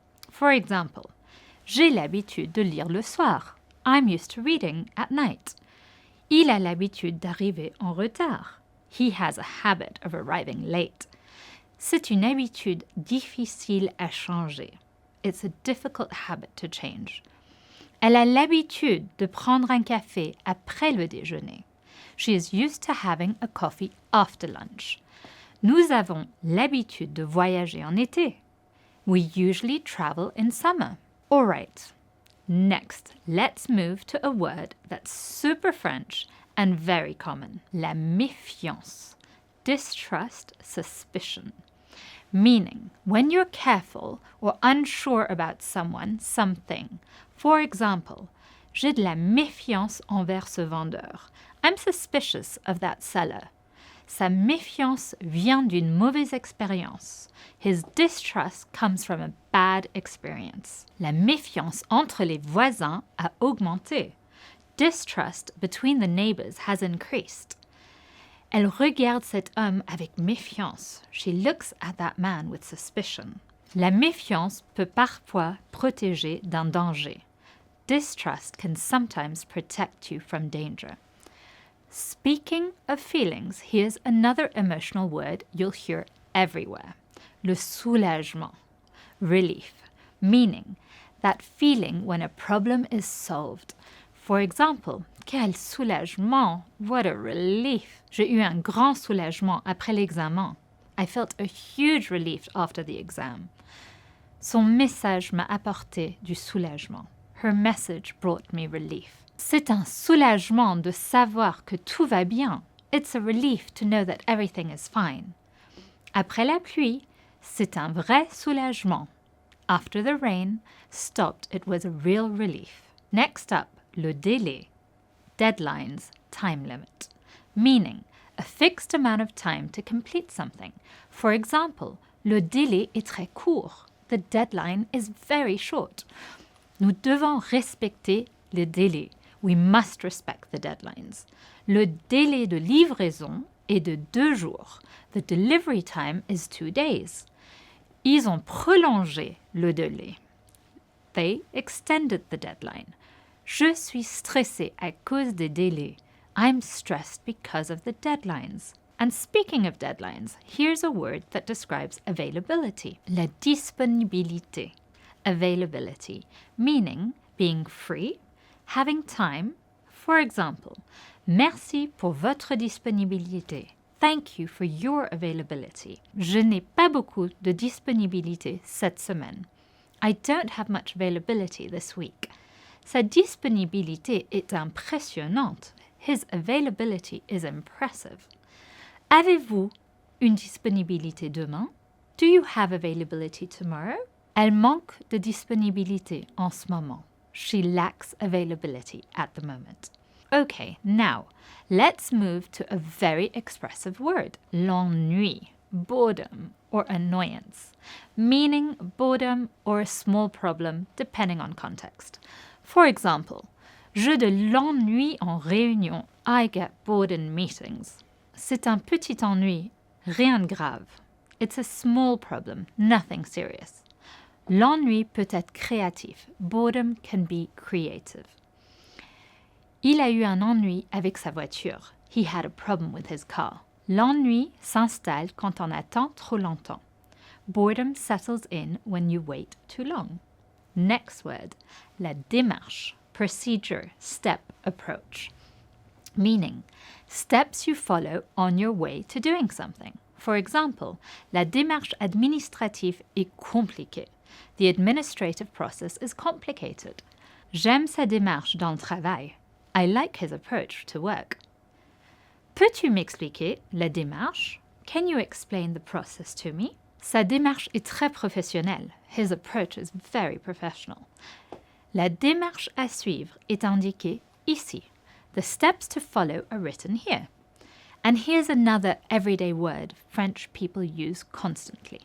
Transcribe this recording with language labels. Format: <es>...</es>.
<en>For example,</en> <fr>j'ai l'habitude de lire le soir.</fr> <en>I'm used to reading at night.</en> <fr>Il a l'habitude d'arriver en retard.</fr> <en>He has a habit of arriving late.</en> <fr>C'est une habitude difficile à changer.</fr> <en>It's a difficult habit to change.</en> <fr>Elle a l'habitude de prendre un café après le déjeuner.</fr> <en>She is used to having a coffee after lunch.</en> <fr>Nous avons l'habitude de voyager en été.</fr> <en>We usually travel in summer. All right. Next, let's move to a word that's super French and very common.</en> <fr>La méfiance.</fr> <en>Distrust, suspicion. Meaning, when you're careful or unsure about someone, something. For example,</en> <fr>j'ai de la méfiance envers ce vendeur.</fr> <en>I'm suspicious of that seller.</en> <fr>Sa méfiance vient d'une mauvaise expérience.</fr> <en>His distrust comes from a bad experience.</en> <fr>La méfiance entre les voisins a augmenté.</fr> <en>Distrust between the neighbors has increased.</en> <fr>Elle regarde cet homme avec méfiance.</fr> <en>She looks at that man with suspicion.</en> <fr>La méfiance peut parfois protéger d'un danger.</fr> <en>Distrust can sometimes protect you from danger. Speaking of feelings, here's another emotional word you'll hear everywhere. Le soulagement, relief, meaning that feeling when a problem is solved. For example,</en> <fr>quel soulagement,</fr> <en>what a relief.</en> <fr>J'ai eu un grand soulagement après l'examen.</fr> <en>I felt a huge relief after the exam.</en> <fr>Son message m'a apporté du soulagement.</fr> <en>Her message brought me relief.</en> <fr>C'est un soulagement de savoir que tout va bien.</fr> <en>It's a relief to know that everything is fine.</en> <fr>Après la pluie, c'est un vrai soulagement.</fr> <en>After the rain stopped, it was a real relief.</en> <fr>Très up, le délai.</fr> <en>Deadlines, time limit. Meaning, a fixed amount of time to complete something. For example,</en> <fr>le délai est très court.</fr> <en>The deadline is very short.</en> <fr>Nous devons respecter le délai.</fr> <en>We must respect the deadlines.</en> <fr>Le délai de livraison est de 2 jours.</fr> <en>The delivery time is 2 days.</en> <fr>Ils ont prolongé le délai.</fr> <en>They extended the deadline.</en> <fr>Je suis stressé à cause des délais.</fr> <en>I'm stressed because of the deadlines. And speaking of deadlines, here's a word that describes availability. La disponibilité. Availability, meaning being free, having time. For example,</en> <fr>merci pour votre disponibilité.</fr> <en>Thank you for your availability.</en> <fr>Je n'ai pas beaucoup de disponibilité cette semaine.</fr> <en>I don't have much availability this week.</en> <fr>Sa disponibilité est impressionnante.</fr> <en>His availability is impressive.</en> <fr>Avez-vous une disponibilité demain?</fr> <en>Do you have availability tomorrow?</en> <fr>Elle manque de disponibilité en ce moment.</fr> <en>She lacks availability at the moment. Okay, now let's move to a very expressive word, l'ennui, boredom or annoyance, meaning boredom or a small problem depending on context. For example,</en> <fr>j'ai de l'ennui en réunion.</fr> <en>I get bored in meetings.</en> <fr>C'est un petit ennui, rien de grave.</fr> <en>It's a small problem, nothing serious.</en> <fr>L'ennui peut être créatif.</fr> <en>Boredom can be creative.</en> <fr>Il a eu un ennui avec sa voiture.</fr> <en>He had a problem with his car.</en> <fr>L'ennui s'installe quand on attend trop longtemps.</fr> <en>Boredom settles in when you wait too long. Next word, la démarche, procedure, step, approach. Meaning, steps you follow on your way to doing something. For example,</en> <fr>la démarche administrative est compliquée.</fr> <en>The administrative process is complicated.</en> <fr>J'aime sa démarche dans le travail.</fr> <en>I like his approach to work.</en> <fr>Peux-tu m'expliquer la démarche?</fr> <en>Can you explain the process to me?</en> <fr>Sa démarche est très professionnelle.</fr> <en>His approach is very professional.</en> <fr>La démarche à suivre est indiquée ici.</fr> <en>The steps to follow are written here. And here's another everyday word French people use constantly.</en>